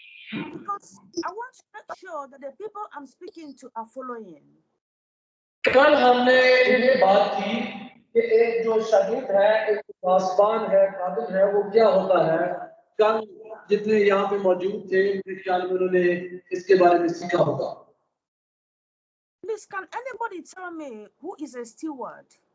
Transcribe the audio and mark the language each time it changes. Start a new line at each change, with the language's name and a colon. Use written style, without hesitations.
English: Because I want to make sure that the people I'm speaking to are following.
Hindi: कल हमने ये बात की कि एक जो शहीद है एक पासबान है काबिल है वो क्या होता है कल जितने यहाँ पे मौजूद थे मेरे ख्याल में उन्होंने इसके बारे में सीखा होगा
English: Please, can anybody tell me who is a steward?